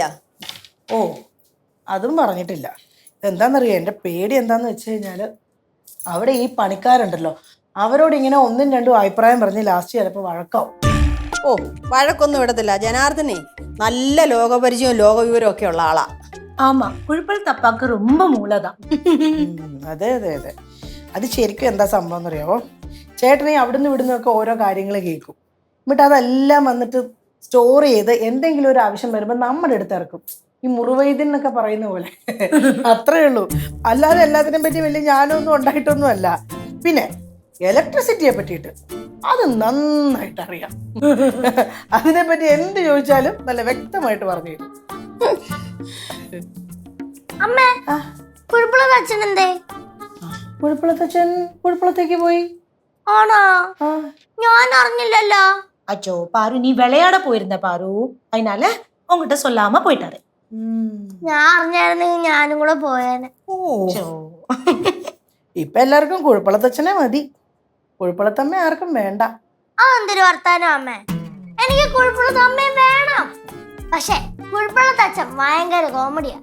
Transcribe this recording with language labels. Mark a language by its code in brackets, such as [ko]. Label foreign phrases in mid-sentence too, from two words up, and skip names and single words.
[ml] ഓ അതും പറഞ്ഞിട്ടില്ല. എന്താണെന്നറിയോ, എൻ്റെ പേടി എന്താണെന്ന് വെച്ച് കഴിഞ്ഞാൽ അവിടെ ഈ പണിക്കാരുണ്ടല്ലോ, അവരോട് ഇങ്ങനെ ഒന്നും രണ്ടും അഭിപ്രായം പറഞ്ഞ് ലാസ്റ്റ് ചിലപ്പോൾ വഴക്കാവും. ഓ വഴക്കൊന്നും ഇടത്തില്ല. ജനാർദ്ദനെ നല്ല ലോകപരിചയവും ലോകവിവരവും ഒക്കെ ഉള്ള ആളാ. [ta] ஆமா குழிப்பழத்து அப்பாவுக்கு ரொம்ப மூலதான். [ml] അതെ അതെ അതെ, അത് ശരിക്കും എന്താ സംഭവം എന്നറിയാമോ, ചേട്ടനെ അവിടുന്ന് ഇവിടുന്നൊക്കെ ഓരോ കാര്യങ്ങൾ കേൾക്കും. എന്നിട്ട് അതെല്ലാം വന്നിട്ട് സ്റ്റോർ ചെയ്ത് എന്തെങ്കിലും ഒരു ആവശ്യം വരുമ്പോൾ നമ്മുടെ അടുത്ത് ഇറക്കും. ഈ മുറിവൈദ്യൻ എന്നൊക്കെ പറയുന്ന പോലെ അത്രേ ഉള്ളൂ. അല്ലാതെ എല്ലാത്തിനെ പറ്റി വലിയ ഞാനൊന്നും ഉണ്ടായിട്ടൊന്നും അല്ല. പിന്നെ ഇലക്ട്രിസിറ്റിയെ പറ്റിയിട്ട് അത് നന്നായിട്ട് അറിയാം. അതിനെപ്പറ്റി എന്ത് ചോദിച്ചാലും നല്ല വ്യക്തമായിട്ട് പറഞ്ഞു തരും. കുഴപ്പളത്തച്ഛൻ കുഴപ്പളത്തേക്ക് പോയി ആണോ? ഞാൻ അറിഞ്ഞില്ലല്ലോ. [ta] அச்சோ பாரு, நீ விளையாட போயிருந்த பாரு, அதனால உங்ககிட்ட சொல்லாம போயிட்டாரு. [ml] ഞാൻ അറിഞ്ഞായിരുന്നെങ്കിൽ ഞാനും കൂടെ പോയേനെ. ഇപ്പൊ എല്ലാവർക്കും കുഴപ്പളത്തച്ഛനെ മതി, കുഴപ്പളത്തമ്മ ആർക്കും വേണ്ട. അതെന്തൊരു വർത്താനം അമ്മേ, എനിക്ക് കുഴപ്പമുള്ള അമ്മയും വേണം. പക്ഷെ കുഴപ്പമുള്ള അച്ഛൻ ഭയങ്കര കോമഡിയാ.